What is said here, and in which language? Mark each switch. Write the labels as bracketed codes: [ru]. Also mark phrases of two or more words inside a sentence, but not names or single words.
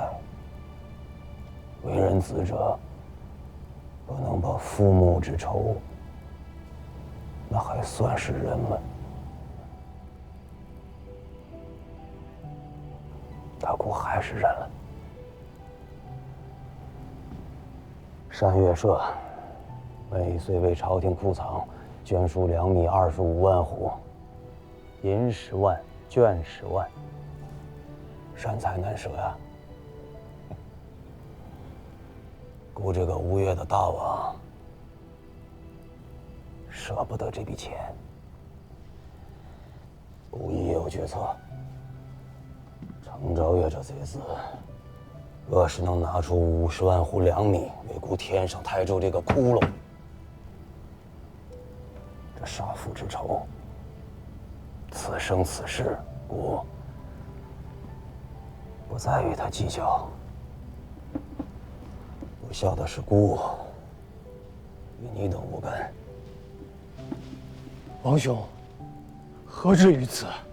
[zh] 為人子者，不能報父母之仇，那還算是人嗎？大姑還是忍了。山岳社每歲為朝廷庫藏捐輸糧米25萬斛，銀10萬，絹10萬，善財難捨呀。姑這個吳越的大王，捨不得這筆錢，姑已有決策。程昭月這賊子，若是能拿出50萬斛糧米，為姑填上台州這個窟窿，這殺父之仇，此生此世，姑不再與他計較。不孝的是姑，與你等無干。王兄，何至於此？